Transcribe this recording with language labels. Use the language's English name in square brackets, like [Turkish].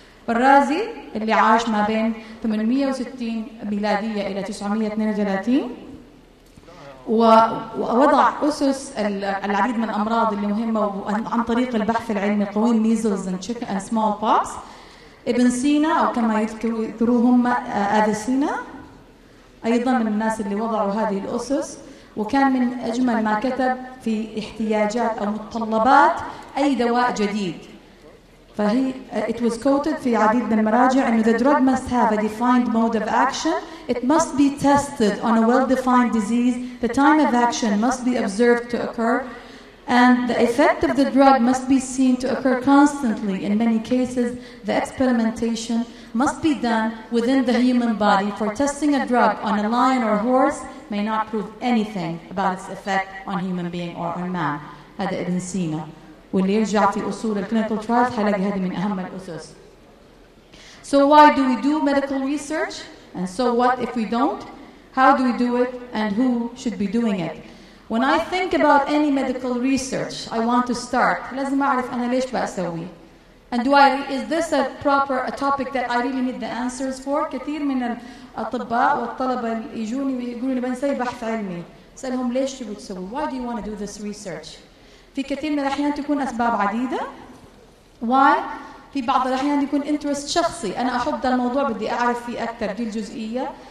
[Arabic] الرازي اللي عاش ما بين 860 ميلادية إلى 932 ووضع أسس العديد من الأمراض اللي مهمة عن طريق البحث العلمي قوي [English] measles and smallpox. [Arabic] ابن سينا أو كما يذكروهم أفيسينا أيضا من الناس اللي وضعوا هذه الأسس، وكان من أجمل ما كتب في احتياجات أو متطلبات أي دواء جديد. فهي [English] it was quoted [Arabic] في عديد من المراجع إنه [English] the drug must have a defined mode of action, it must be tested on a well-defined disease, the time of action must be observed to occur, and the effect of the drug must be seen to occur constantly. In many cases, the experimentation must be done within the human body, for testing a drug on a lion or horse may not prove anything about its effect on human being or on man. [Arabic] هذا ابن سينا، واللي يرجع في أصول الكلينيكال ترايلز حلاقي هذه من أهم الأسس. [English] So why do we do medical research? And so what if we don't? How do we do it? And who should be doing it? When I think about any medical research I want to start, [Arabic] لازم أعرف أنا ليش بأسوي. [English] And is this a topic that I really need the answers for? [Arabic] كثير من الأطباء والطلبة اللي يجوني يقولوا لي بنسوي بحث علمي، أسألهم ليش تبغوا تسوي؟ [English] Why do you want to do this research? [Arabic] في كثير من الأحيان تكون أسباب عديدة. Why؟ في بعض الأحيان يكون interest شخصي، أنا أحب الموضوع بدي أعرف فيه أكثر دي الجزئية.